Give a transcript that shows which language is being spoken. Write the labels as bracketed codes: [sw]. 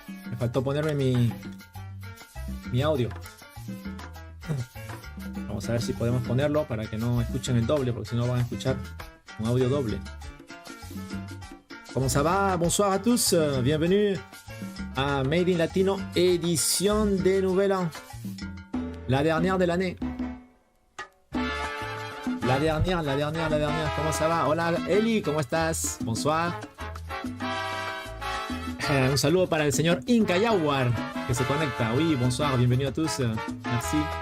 [es] Me faltó ponerme mi audio. Vamos a ver si podemos ponerlo para que no escuchen el doble, porque si no van a escuchar un audio doble. ¿Cómo [fr] ça va? Bonsoir à tous, bienvenue à Made in Latino, édition de Nouvel An. La dernière de l'année. La dernière. [es] ¿Cómo [fr] ça va? [es] Hola Eli, ¿cómo estás? [fr] Bonsoir. [es] Un saludo para el señor Inca Yaguar que se conecta. [fr] Oui, bonsoir, bienvenue à tous. Merci.